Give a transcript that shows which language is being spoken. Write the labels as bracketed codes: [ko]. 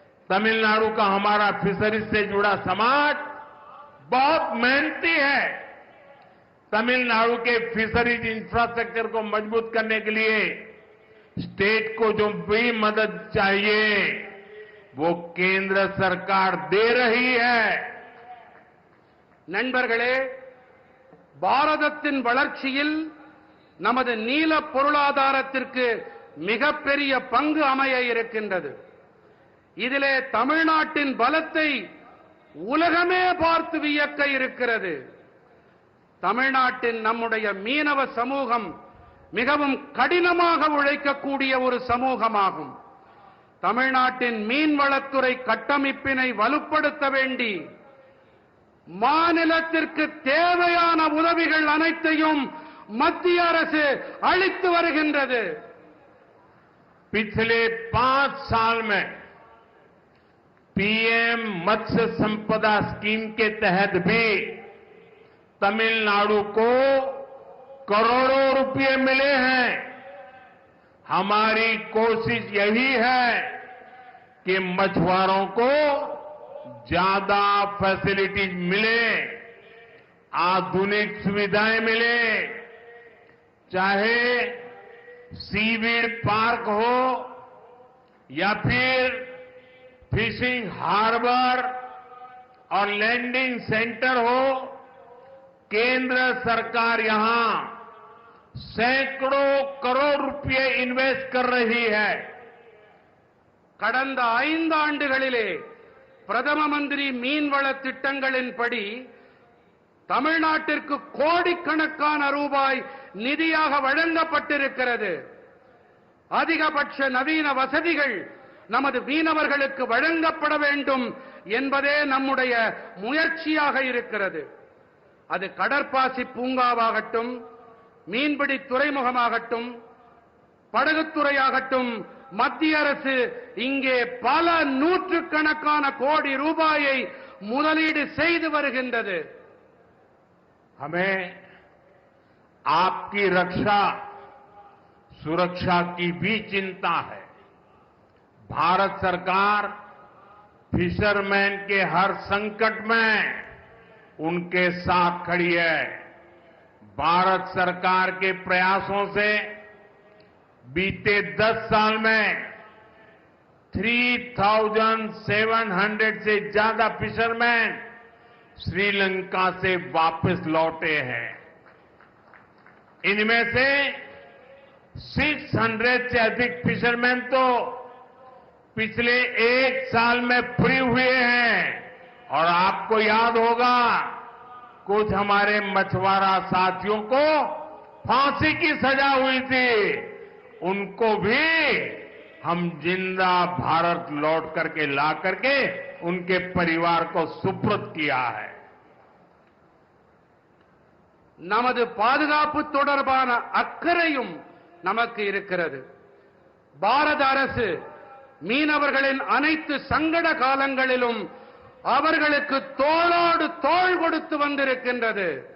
[hi] तमिलनाडु का हमारा फिशरीज से जुड़ा समाज बहुत मेहनती है. तमिलनाडु के फिशरीज इंफ्रास्ट्रक्चर को मजबूत करने के लिए स्टेट को जो भी मदद चाहिए वो केंद्र सरकार दे रही है. [ta] நண்பர்களே, பாரதத்தின் வளர்ச்சியில் நமது நீல பொருளாதாரத்திற்கு மிகப்பெரிய பங்கு அமைய இருக்கின்றது. இதிலே தமிழ்நாட்டின் பலத்தை உலகமே பார்த்து வியக்க இருக்கிறது. தமிழ்நாட்டின் நம்முடைய மீனவ சமூகம் மிகவும் கடினமாக உழைக்கக்கூடிய ஒரு சமூகமாகும். தமிழ்நாட்டின் மீன்வளத்துறை கட்டமைப்பினை வலுப்படுத்த வேண்டி மாநிலத்திற்கு தேவையான உதவிகள் அனைத்தையும் மத்திய அரசு அளித்து வருகின்றது. [hi] पिछले 5 साल में पीएम मत्स्य संपदा स्कीम के तहत भी तमिलनाडु को करोड़ों रुपए मिले हैं. हमारी कोशिश यही है कि मछुआरों को ज्यादा फैसिलिटीज मिले, आधुनिक सुविधाएं मिले, चाहे सीवीड पार्क हो या फिर फिशिंग हार्बर और लैंडिंग सेंटर हो. केंद्र सरकार यहां सैकड़ों करोड़ रुपए इन्वेस्ट कर रही है. [ta] கடந்த 5 ஆண்டுகளிலே பிரதம மந்திரி மீன்வள திட்டங்களின்படி தமிழ்நாட்டிற்கு கோடிக்கணக்கான ரூபாய் நிதியாக வழங்கப்பட்டிருக்கிறது. அதிகபட்ச நவீன வசதிகள் நமது மீனவர்களுக்கு வழங்கப்பட வேண்டும் என்பதே நம்முடைய முயற்சியாக இருக்கிறது. அது கடற்பாசி பூங்காவாகட்டும், மீன்பிடி துறைமுகமாகட்டும், படகுத்துறையாகட்டும், மத்திய அரசு இங்கே பல நூற்றுக்கணக்கான கோடி ரூபாயை முதலீடு செய்து வருகின்றது. [hi] हमें आपकी रक्षा सुरक्षा की भी चिंता है. भारत सरकार फिशरमैन के हर संकट में उनके साथ खड़ी है. भारत सरकार के प्रयासों से बीते 10 साल में 3,700 से ज्यादा फिशरमैन श्रीलंका से वापस लौटे हैं. इनमें से 600 से अधिक फिशरमैन तो पिछले 1 साल में फ्री हुए हैं. और आपको याद होगा, कुछ हमारे मछुआरा साथियों को फांसी की सजा हुई थी. उनको भी हम जिंदा भारत लौट करके ला करके उनके परिवार को सुपुर्द किया है. [ta] நமது பாதுகாப்பு தொடர்பான அக்கறையும் நமக்கு இருக்கிறது. பாரத அரசு மீனவர்களின் அனைத்து சங்கட காலங்களிலும் அவர்களுக்கு தோளோடு தோள் கொடுத்து வந்திருக்கின்றது.